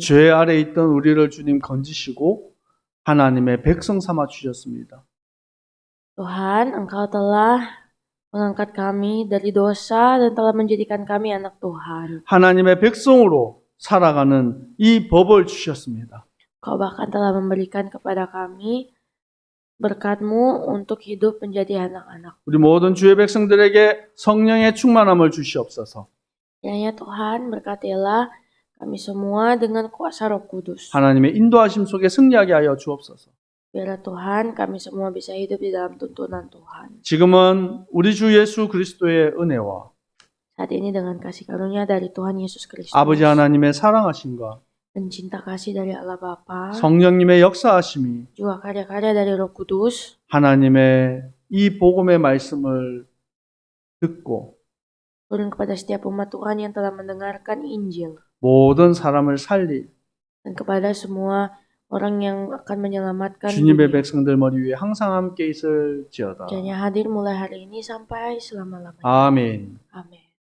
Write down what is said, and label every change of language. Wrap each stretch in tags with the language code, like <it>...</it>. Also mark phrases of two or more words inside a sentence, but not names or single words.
<ko>죄 아래 있던 우리를 주님 건지시고 하나님의 백성 삼아 주셨습니다.</ko> <id>Tuhan, Engkau telah mengangkat kami dari dosa dan telah menjadikan kami anak Tuhan.</id> <ko>하나님의 백성으로 살아가는 이 법을 주셨습니다.</ko> <id>Kau bahkan telah memberikan kepada kami berkat-Mu untuk hidup menjadi anak-anak.</id> <ko>우리 모든 주의 백성들에게 성령의 충만함을 주시옵소서.</ko> <id>Kiranya Tuhan berkatilah kami semua dengan kuasa Roh Kudus.</id> <ko>하나님의 인도하심 속에 승리하게 하여 주옵소서.</ko> <id>Biarlah Tuhan kami semua bisa hidup di dalam tuntunan Tuhan.</id> <ko>지금은 우리 주 예수 그리스도의 은혜와</ko> <id>Saat ini dengan kasih karunia dari Tuhan Yesus Kristus</id> <ko>아버지 하나님의 사랑하심과</ko> <id>dan cinta kasih dari Allah Bapa,</id> <ko>성령님의 역사하심이</ko> <id>juga karya-karya dari Roh Kudus,</id> <ko>하나님의 이 복음의 말씀을 듣고</ko> <id>turun kepada setiap umat Tuhan yang telah mendengarkan Injil,</id> <ko>모든 사람을 살릴</ko> <id>dan kepada semua orang yang akan menyelamatkan</id> <ko>주님의</ko> <id>dunia.</id> <ko>백성들 머리 위에 항상 함께 있을지어다.</ko> <id>Kiranya hadir mulai hari ini sampai selama-lamanya.</id> <ko>아멘.</ko> <id>Amin.</id>